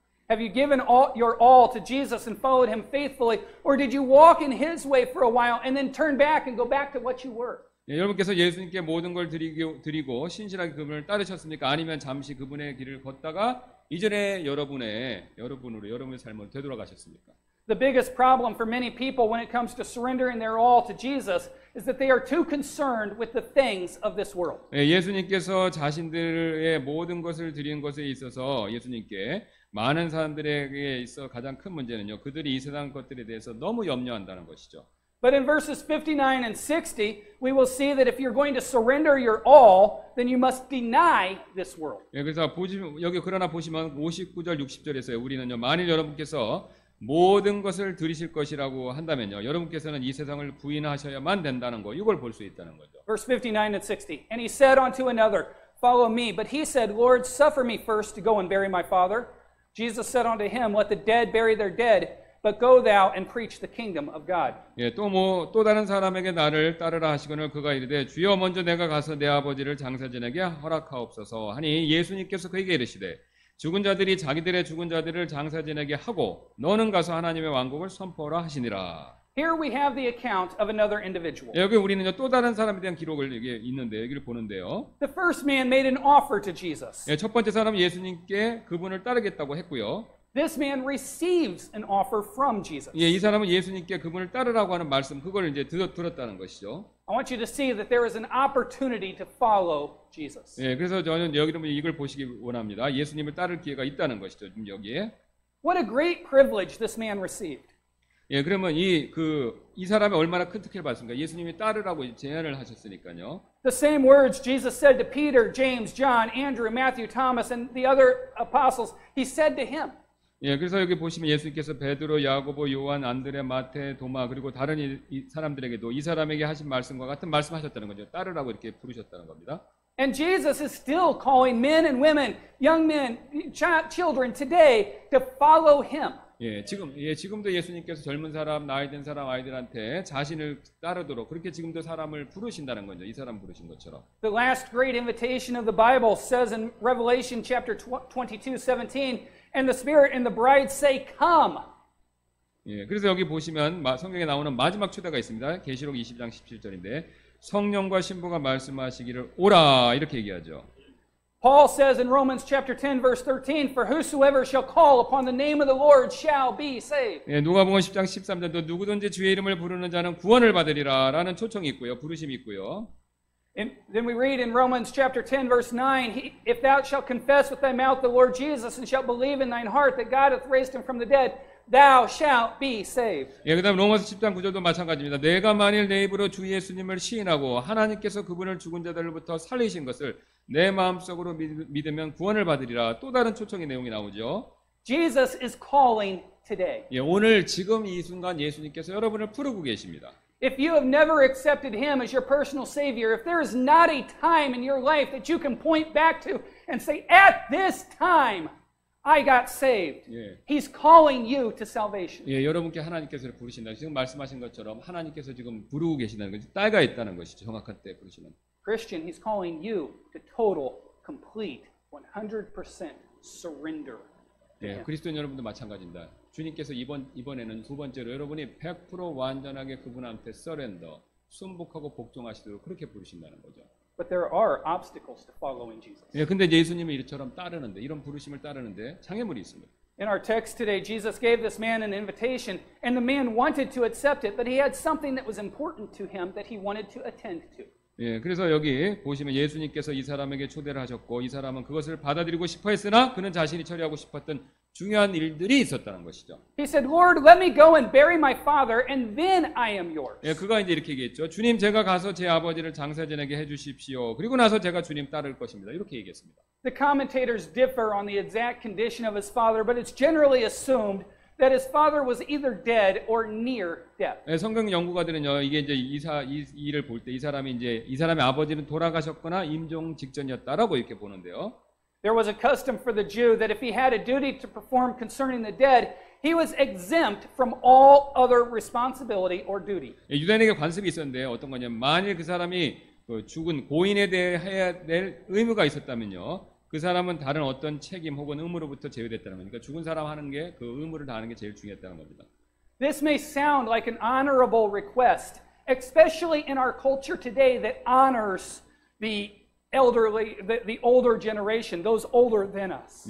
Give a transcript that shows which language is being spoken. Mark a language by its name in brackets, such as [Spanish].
[English] Have you given your all to Jesus and followed him faithfully, or did you walk in his way for a while and then turn back and go back to what you were? [Korean] 예, 여러분께서 예수님께 모든 걸 드리고 신실하게 그분을 따르셨습니까? 아니면 잠시 그분의 길을 걷다가 이전에 여러분의 삶을 되돌아가셨습니까? [English] The biggest problem for many people when it comes to surrendering their all to Jesus is that they are too concerned with the things of this world. [Korean] 예, 예수님께서 자신들의 모든 것을 드리는 것에 있어서 예수님께 많은 사람들에게 있어 가장 큰 문제는요. 그들이 이 세상 것들에 대해서 너무 염려한다는 것이죠. [English] But in verses 59 and 60, we will see that if you're going to surrender your all, then you must deny this world. [Korean] 예, 그래서 여기 그러나 보시면 59절 60절에서요. 우리는요. 만일 여러분께서 모든 것을 드리실 것이라고 한다면요. 여러분께서는 이 세상을 부인하셔야만 된다는 거. 이걸 볼 수 있다는 거죠. [English] Verse 59 and 60. And he said unto another, Follow me. But he said, Lord, suffer me first to go and bury my father. Jesus said unto him, Let the dead bury their dead, but go thou and preach the kingdom of God. [Korean] 예, 또 다른 사람에게 나를 따르라 하시거늘 그가 이르되 주여 먼저 내가 가서 내 아버지를 장사진에게 허락하옵소서 하니 예수님께서 그에게 이르시되 죽은 자들이 자기들의 죽은 자들을 장사진에게 하고 너는 가서 하나님의 왕국을 선포하라 하시니라. [English] Here we have the account of another individual. [Korean] 예, 여기 우리는요 또 다른 사람에 대한 기록을 여기 있는데 여기를 보는데요. [English] The first man made an offer to Jesus. [Korean] 예, 첫 번째 사람은 예수님께 그분을 따르겠다고 했고요. [English] This man receives an offer from Jesus. [Korean] 예, 이 사람은 예수님께 그분을 따르라고 하는 말씀 그걸 이제 들었다는 것이죠. [English] I want you to see that there is an opportunity to follow Jesus. [Korean] 예, 그래서 저는 여기서 이걸 보시기 원합니다. 예수님을 따를 기회가 있다는 것이죠. 지금 여기에. [English] What a great privilege this man received. [Korean] 예, 그러면 이 사람이 얼마나 큰 특혜를 받습니까? 예수님이 따르라고 제안을 하셨으니까요. [English] The same words Jesus said to Peter, James, John, Andrew, Matthew, Thomas, and the other apostles, he said to him. [Korean] 예, 그래서 여기 보시면 예수님께서 베드로, 야고보, 요한, 안드레, 마태, 도마 그리고 다른 이 사람들에게도 이 사람에게 하신 말씀과 같은 말씀하셨다는 거죠. 따르라고 이렇게 부르셨다는 겁니다. [English] And Jesus is still calling men and women, young men, children today to follow him. [Korean] 지금도 예수님께서 젊은 사람, 나이 든 사람, 아이들한테 자신을 따르도록 그렇게 지금도 사람을 부르신다는 거죠. 이 사람 부르신 것처럼. [English] The last great invitation of the Bible says in Revelation chapter 22:17, and the Spirit and the bride say, Come. [Korean] 예, 그래서 여기 보시면 성경에 나오는 마지막 초대가 있습니다. 계시록 20장 17절인데 성령과 신부가 말씀하시기를 오라 이렇게 얘기하죠. [English] Paul says in Romans chapter 10 verse 13, For whosoever shall call upon the name of the Lord shall be saved. [Korean] 예, 누가복음 10장 13절도 누구든지 주의 이름을 부르는 자는 구원을 받으리라라는 초청이 있고요. 부르심이 있고요. [English] And then we read in Romans chapter 10 verse 9, If thou shalt confess with thy mouth the Lord Jesus and shalt believe in thine heart that God hath raised him from the dead, thou shalt be saved. [Korean] 예, 그다음 로마서 10장 9절도 마찬가지입니다. 내가 만일 내 입으로 주 예수님을 시인하고 하나님께서 그분을 죽은 자들로부터 살리신 것을 내 마음속으로 믿으면 구원을 받으리라. 또 다른 초청의 내용이 나오죠. [English] Jesus is calling today. [Korean] 예, 오늘 지금 이 순간 예수님께서 여러분을 부르고 계십니다. [English] If you have never accepted him as your personal savior, if there is not a time in your life that you can point back to and say, at this time, I got saved. [Korean] 예. [English] He's calling you to salvation. [Korean] 예, 여러분께 하나님께서 부르신다. 지금 말씀하신 것처럼 하나님께서 지금 부르고 계신다는 거죠. 때가 있다는 것이죠. 정확한 때 부르시는. [English] Christian, he's calling you to total, complete, 100% surrender. [Korean] 예, 그리스도인 여러분도 마찬가지입니다. 주님께서 이번에는 두 번째로 여러분이 100% 완전하게 그분한테 서렌더, 순복하고 복종하시도록 그렇게 부르신다는 거죠. [English] But there are obstacles to following Jesus. [Korean] 예, 근데 예수님이 이처럼 따르는데 이런 부르심을 따르는데 장애물이 있습니다. [English] In our text today, Jesus gave this man an invitation, and the man wanted to accept it, but he had something that was important to him that he wanted to attend to. [Korean] 예, 그래서 여기 보시면 예수님께서 이 사람에게 초대를 하셨고 이 사람은 그것을 받아들이고 싶어 했으나 그는 자신이 처리하고 싶었던 중요한 일들이 있었다는 것이죠. [English] He said, Lord, let me go and bury my father, and then I am yours. [Korean] 예, 그가 이제 이렇게 얘기했죠. 주님, 제가 가서 제 아버지를 장사지내게 해주십시오. 그리고 나서 제가 주님 따를 것입니다. 이렇게 얘기했습니다. [English] The commentators differ on the exact condition of his father, but it's generally assumed that his father was either dead or near death. [Korean] 예, 성경 연구가들은요, 이게 이제 이 일을 볼 때 이 사람의 아버지는 돌아가셨거나 임종 직전이었다라고 이렇게 보는데요. [English] There was a custom for the Jew that if he had a duty to perform concerning the dead, he was exempt from all other responsibility or duty. [Korean] 예, 유대인에게 관습이 있었는데 어떤 거냐면 만일 그 사람이 그 죽은 고인에 대해 해야 될 의무가 있었다면요. 그 사람은 다른 어떤 책임 혹은 의무로부터 제외됐다는 거니까 죽은 사람 하는 게 그 의무를 다하는 게 제일 중요했다는 겁니다. [English] This may sound like an honorable request, especially in our culture today that honors the elderly, the older generation, those older than us.